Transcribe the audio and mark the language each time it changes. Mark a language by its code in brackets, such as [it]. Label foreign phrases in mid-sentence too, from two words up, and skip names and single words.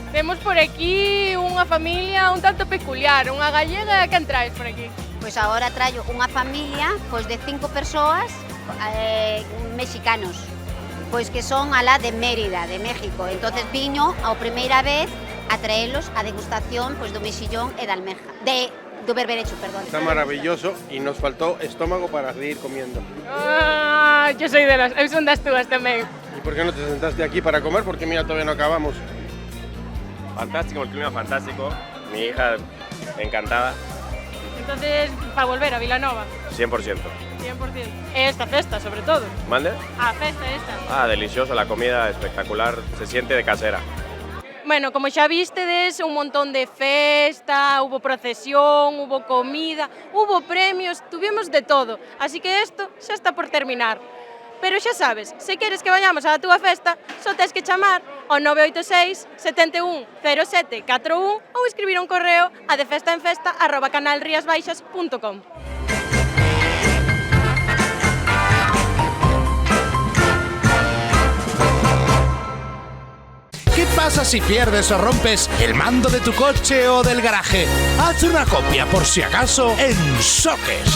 [gl] Temos por aquí unha familia un tanto peculiar, unha gallega, que traes por aquí? Pois agora traio unha familia pois de 5 persoas mexicanos, pois que son alá de Mérida, de México. Entonces viño a primeira vez a traelos a degustación pois do mexillón e da almeja, do berberecho, perdón. [es] Está maravilloso y nos faltó estómago para seguir comiendo. [gl] Ah, [es] yo soy [gl] eu son das túas tamén. [es] ¿Y por qué no te sentaste aquí para comer? Porque mira, todavía no acabamos. Fantástico, el clima fantástico. Mi hija encantada. Entonces, para volver a Vilanova. 100%. [gl] 100%. Esta festa, sobre todo. [es] ¿Mande? [gl] Ah, festa esta. [es] Ah, delicioso, la comida espectacular, se siente de casera. Bueno, [gl] como xa vistedes, un montón de festa, [es] hubo procesión, hubo comida, hubo premios, tuvimos de todo. [gl] Así que isto xa está por terminar. Pero xa sabes, se queres que vayamos á túa festa, só tes que chamar ao 986 71 07 41 ou escribir un correo a defestaenfesta@canalriasbaixas.com. [es] ¿Qué pasa si pierdes o rompes el mando de tu coche o del garaje? Haz una copia por si acaso en Soques.